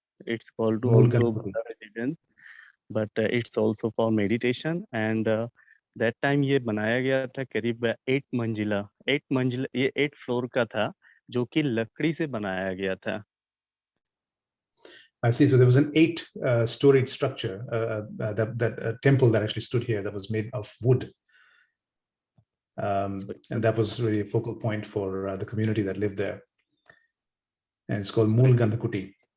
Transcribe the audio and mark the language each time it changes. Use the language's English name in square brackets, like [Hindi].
[English] It's called to also Buddha residence, but it's also for meditation. And that time [Hindi] ये बनाया गया था करीब 8 मंजिला, ये 8 फ्लोर का था, जो कि लकड़ी से बनाया गया था। [English] I see. So there was an 8-storied structure, that temple that actually stood here, that was made of wood. And that was really a focal point for the community that lived there. And it's called Moolagandha Kuti.